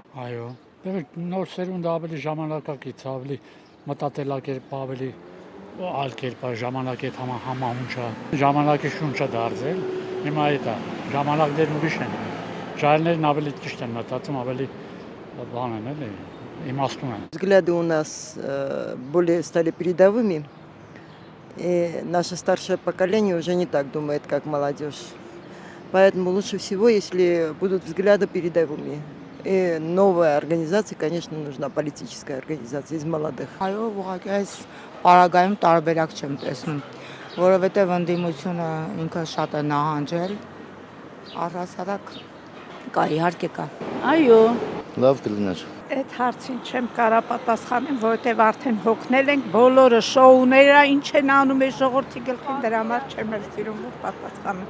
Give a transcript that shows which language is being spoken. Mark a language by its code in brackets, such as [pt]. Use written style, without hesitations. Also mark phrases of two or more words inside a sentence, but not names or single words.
[hy] Այո, նոր սերունդը ավելի ժամանակակից, ավելի մտածելակերպ, ավելի այլ կերպ ժամանակ հետ համահունչ է, ժամանակի շունչ է դարձել, հիմա այդ է, ժամանակներն ուրիշ են, ժայլներն ավելի ճիշտ են մտածում, ավելի բան են, էլի, իմաստուն են։ [ru] Взгляды у нас более стали передовыми, и наше старшее поколение уже не так думает, как молодежь. Поэтому лучше всего, если будут взгляды передовыми. И новая организация, конечно, нужна политическая организация из молодых. [hy] Այո, ուղղակի այս պարագայում տարբերակ չեմ տեսնում, որովհետև ընդդիմությունը ինքը շատ է նահանջել, առհասարակ կա, իհարկե կա։ Այո, լավ կլիներ։ Այդ հարցին չեմ կարա պատասխանել, որովհետև արդեն հոգնել ենք բոլորը շոուները, ինչ են անում է ժողովրդի գլխին, դրա համար չեմ էլ սիրում որ պատասխանել։